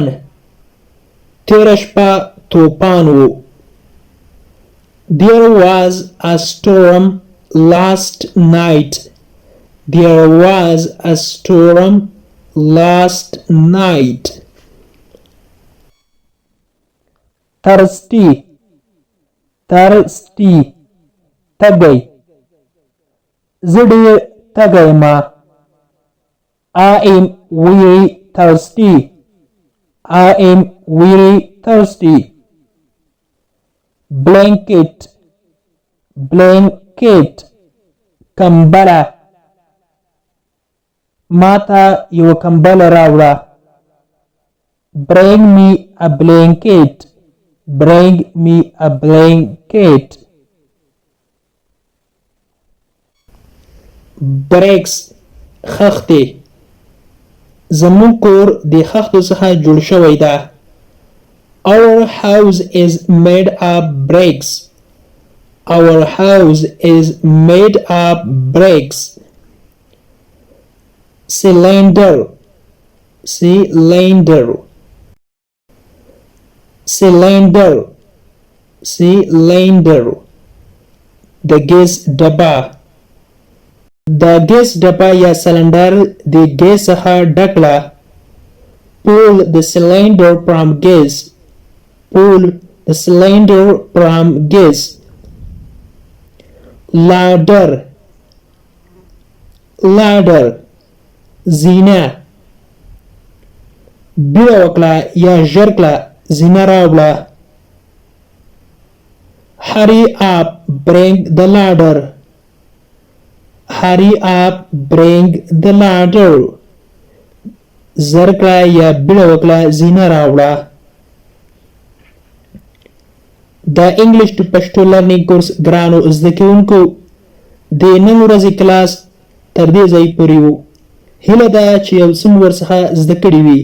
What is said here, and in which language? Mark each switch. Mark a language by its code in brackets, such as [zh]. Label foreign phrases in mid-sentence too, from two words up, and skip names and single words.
[ps] تیره شپه طوفان و. [en] There was a storm last night. There was a storm last night. Thirsty. Thirsty. [ps] تږی. زه ډېر تږی یم. [en] I am very thirsty. I am very thirsty. Blanket. Blanket. [ps] کمبله. ما ته یو کمبله راوړه. [en] Bring me a blanket. Bring me a blanket. Bricks. [ps] خښتې. زموږ کور د خښتو څخه جوړ شوی ده. [en] Our house is made of bricks. Our house is made of bricks. Cylinder. Cylinder. Cylinder. Cylinder. [ps] د ګیس ډبه. د ګیس ډبه یا سلنډر د ګیس څخه ډک کړه. [en] Pull the cylinder from gas. Pull the cylinder from gas. Ladder. Ladder. [ps] زینه. بیړه وکړه یا ژر کړه زینه راوړه. [en] Hurry up, bring the ladder. Hurry up, bring the ladder. [ps] زر کړه یا بیړه وکړه زینه راوړه. د [en] English to Pashto learning course [ps] ګرانو زده کوونکو د نن ورځې کلاس تر دې ځای پورې و. هیله ده چې یو څه مو ورڅخه زده کړي وي.